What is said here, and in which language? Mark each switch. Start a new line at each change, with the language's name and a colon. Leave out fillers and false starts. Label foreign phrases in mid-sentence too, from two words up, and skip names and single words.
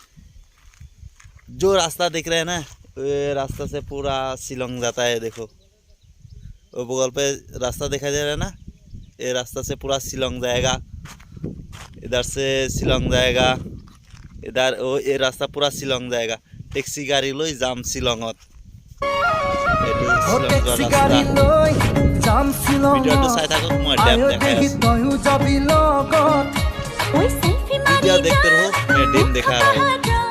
Hindi: जो रास्ता दिख रहा है ना, ये रास्ता से पूरा शिलोंग जाता है। देखो वो बगल पे रास्ता दिखाई दे रहा है ना, ये रास्ता से पूरा शिलोंग जाएगा। इधर से शिलोंग जाएगा, इधर वो ये रास्ता पूरा शिलोंग जाएगा। टैक्सी गाड़ी लो जाम शिलोंगत।
Assamese: ভিডিঅ'টো চাই থাকক, মই ড্যাম দেখাই আছো।
Hindi: ভিডিঅ' देखते रहो, मैं डैम दिखा रहा हूँ।